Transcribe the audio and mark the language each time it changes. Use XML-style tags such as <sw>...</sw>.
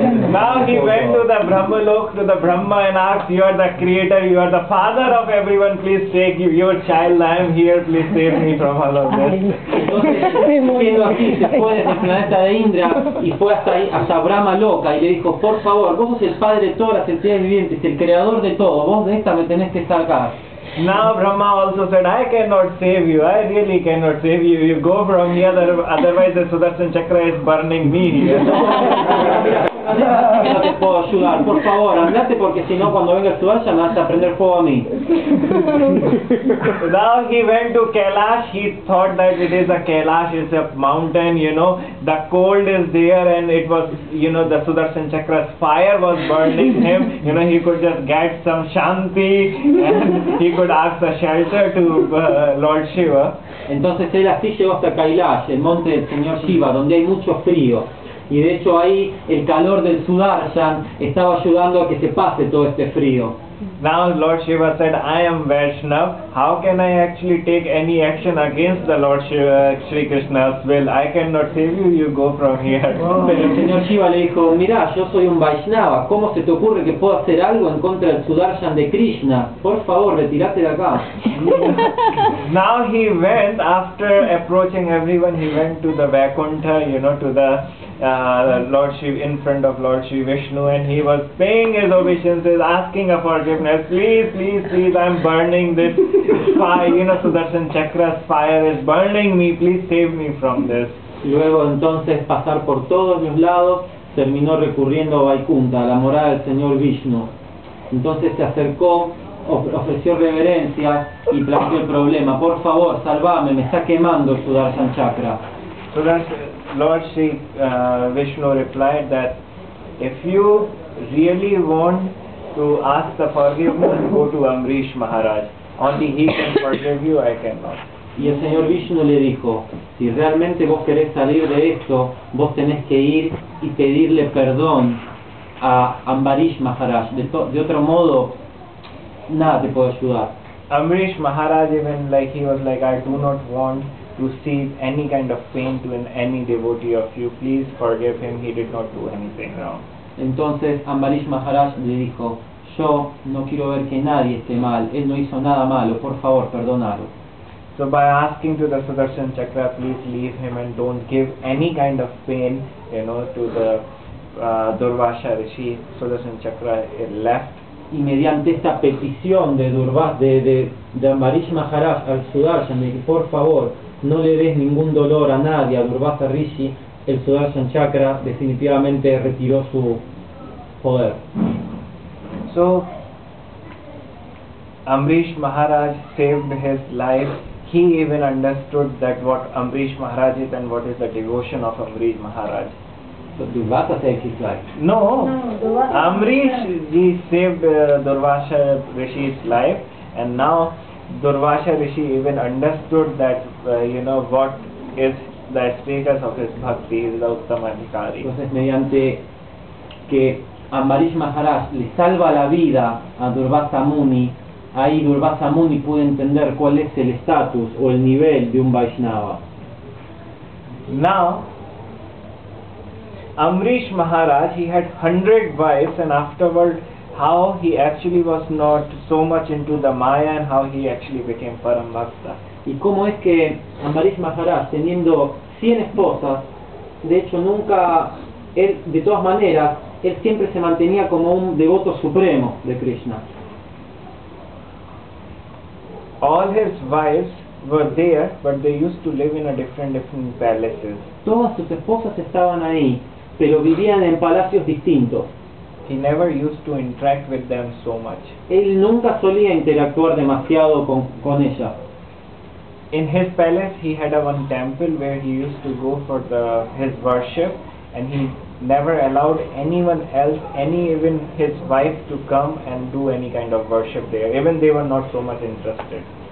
<en>Now he went to the Brahmalok, to the Brahma, and asked, you are the creator, you are the father of everyone, please take your child, I am here, please save me from all of this.</en> <es>Entonces, siendo así, se fue desde el planeta de Indra y fue hasta Brahma Loka y le dijo, por favor, vos sos el padre de todas las entidades vivientes, el creador de todo, vos de esta me tenés que sacar.</es> <en>Now Brahma also said, I cannot save you, I really cannot save you, you go from here, otherwise the Sudarshan Chakra is burning me here.</en> <es>No te puedo ayudar, por favor, andate porque si no cuando venga el Sudarshan vas a prender fuego a mí.</es> <en>Now he went to Kailash, he thought that it is a Kailash, it's a mountain, the cold is there, and it was, the Sudarshan Chakra's fire was burning him, he could just get some Shanti, and he could ask a shelter to Lord Shiva.</en> <es>Entonces él así llegó hasta Kailash, el monte del señor Shiva, donde hay mucho frío. Y de hecho ahí el calor del Sudarshan estaba ayudando a que se pase todo este frío.</es> <en>Now Lord Shiva said, I am Vaishnav, how can I actually take any action against the Lord Shiva, Shri Krishna's will? I cannot save you, you go from here.</en> <es>Pero el señor Shiva le dijo, mira, yo soy un Vaishnava, ¿cómo se te ocurre que puedo hacer algo en contra del Sudarshan de Krishna? Por favor, retírate de acá.</es> <en>Now he went, after approaching everyone, he went to the Vaikuntha, to the Lord Shiva, in front of Lord Shiva Vishnu, and he was paying his obeisances, asking for forgiveness. Please, I am burning this fire, Sudarshan Chakra's fire is burning me, please save me from this.</en> <es>Luego entonces pasar por todos los lados, terminó recurriendo a Vaikuntha, a la morada del señor Vishnu. Entonces se acercó, ofreció reverencia y planteó el problema. Por favor, salvame, me está quemando el Sudarshan Chakra.</es> <en>So that Lord Shri Vishnu replied that if you really want to ask the forgiveness, go to Amrish Maharaj. Only he can forgive you, I cannot.</en> <es>Y el señor Vishnu le dijo, si realmente vos querés salir de esto, vos tenés que ir y pedirle perdón a Ambarish Maharaj. De otro modo, nada te puede ayudar.</es> <en>Amrish Maharaj even he was like, I do not want to see any kind of pain to any devotee of you. Please forgive him, he did not do anything wrong.</en> <es>Entonces Ambarish Maharaj le dijo, yo no quiero ver que nadie esté mal, él no hizo nada malo, por favor, perdónalo.</es> <en>So by asking to the Sudarshan Chakra, please leave him and don't give any kind of pain, to the Durvasha Rishi, Sudarshan Chakra left.</en> <es>Y mediante esta petición de Ambarish Maharaj al Sudarshan, de que por favor no le des ningún dolor a nadie, a Durvasa Rishi, el Sudarshan Chakra definitivamente retiró su poder.</es> <en>So Amrish Maharaj saved his life. He even understood that what Amrish Maharaj is and what is the devotion of Amrish Maharaj. So Durvasa saved his life? No, Amrish ji saved Durvasha Rishi's life, and now Durvasha Rishi even understood that what is the status of his bhakti, is the Uttamadhikari.</en> <es>Entonces mediante que Ambarish Maharaj le salva la vida a Durvasa Muni, ahí Durvasa Muni puede entender cuál es el estatus o el nivel de un Vaishnava.</es> <en>Now, Amrish Maharaj, he had 100 wives, and afterward how he actually was not so much into the Maya and how he actually became Param Bhakta.</en> <es>Y cómo es que Ambarish Maharaj, teniendo 100 esposas, de hecho nunca, él, de todas maneras, él siempre se mantenía como un devoto supremo de Krishna.</es> <en>All his wives were there, but they used to live in a different palaces.</en> <es>Todas sus esposas estaban ahí, pero vivían en palacios distintos.</es> <en>He never used to interact with them so much.</en> <es>Él nunca solía interactuar demasiado con ella.</es> <en>In his palace, he had a one temple where he used to go for his worship, and he never allowed anyone else, even his wife, to come and do any kind of worship there. Even they were not so much interested.</en>